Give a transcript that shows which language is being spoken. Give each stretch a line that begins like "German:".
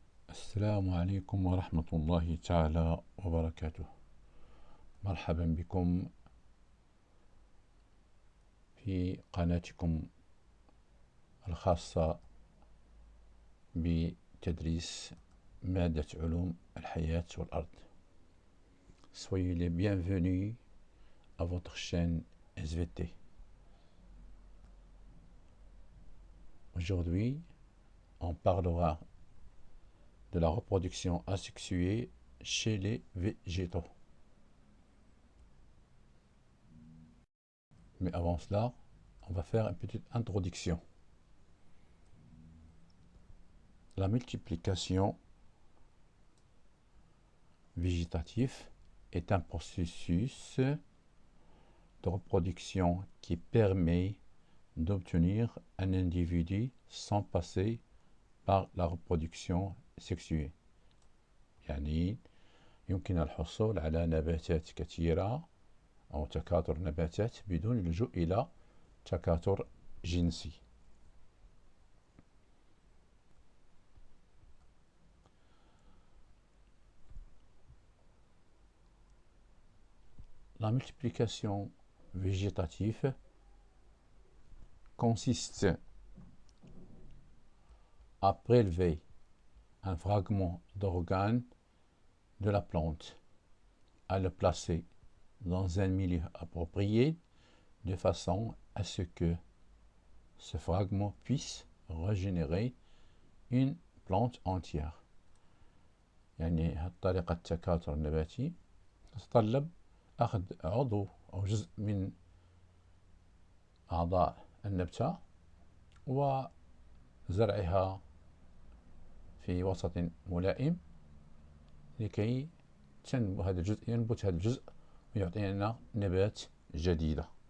Arabic: السلام عليكم ورحمة الله تعالى وبركاته. مرحبا بكم في قناتكم الخاصة بتدريس مادة علوم الحياة والأرض.
French: Soyez les bienvenus à votre chaîne SVT. Aujourd'hui, on parlera de la reproduction asexuée chez les végétaux. Mais avant cela, on va faire une petite introduction. La multiplication végétative est un processus de reproduction qui permet d'obtenir un individu sans passer par la reproduction sexuée.
Arabic: يعني يمكن الحصول على نباتات كثيرة أو تكاثر نباتات بدون اللجوء إلى تكاثر جنسي.
French: La multiplication végétative consiste à prélever un fragment d'organe de la plante, à le placer dans un milieu approprié de façon à ce que ce fragment puisse régénérer une plante entière.
Arabic: يعني طريقة التكاثر النباتي تتطلب أخذ عضو أو جزء من أعضاء النبتة وزرعها في وسط ملائم لكي ينبت هذا الجزء ويعطينا نبات جديدة.